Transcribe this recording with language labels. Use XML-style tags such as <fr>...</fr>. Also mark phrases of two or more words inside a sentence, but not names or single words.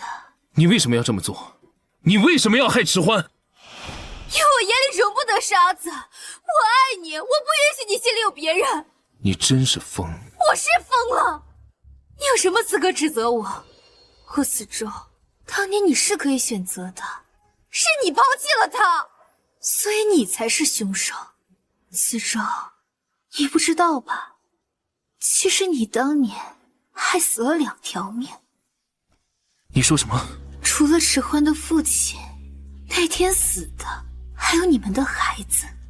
<zh>你為什麼要這麼做？你為什麼要害遲歡？因為我眼裡容不得沙子。我愛你，我不允許你心裡有別人。你真是瘋。我是瘋了。你有什麼資格指責我？我死之後，當年你是可以選擇的，是你拋棄了他，所以你才是兇手。子昭，你不知道吧？其實你當年害死了2條命。你說什麼？除了遲歡的父親，那天死的還有你們的孩子。</zh>